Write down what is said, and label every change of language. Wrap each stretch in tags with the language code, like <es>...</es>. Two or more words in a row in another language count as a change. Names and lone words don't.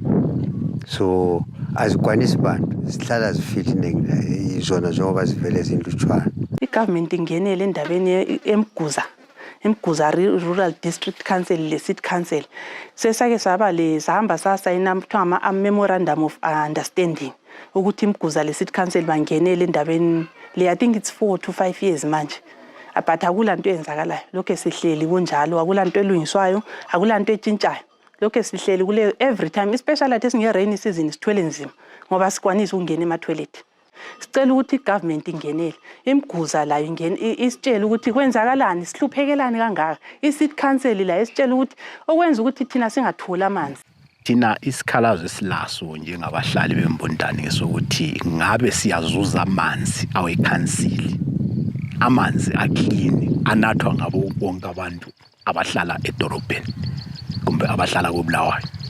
<nd>So azikwanisi bantu zihlala zifile izona njengoba zivele zinlutshwana. I-government ingenele endabeni Umguza Rural District Council le-City Council sesake sahamba sasayina kuthiwa ama-</nd> <en>memorandum of understanding</en> <nd>ukuthi Umguza le-City Council bangenele endabeni le.</nd> <en>I think it's 4 to 5 years manje, but</en> <nd>akulanto eyenzakalayo. Lokho sihleli kunjalo, akulanto elungiswayo, akulanto etshintshayo. Lokho sihleli kule</nd> <en>every time, especially at rainy season</en> <nd>sithwele nzima ngoba sikwanisa ukungena ema-toilet. Sicela ukuthi i-government ingenele Umguza layo isitshela ukuthi kwenzakalani, sihluphekelani kangaka. I-City Council la isitshela ukuthi okwenza ukuthi thina singatholi amanzi. Thina isikhalazo esilaso njengabahlali bembundane sokuthi ngabe siyazuza amanzi awekhansili, amanzi aclean anathwa ngabo bonke abantu abahlala edorobheni kumbe abahlala koBulawayo.</nd>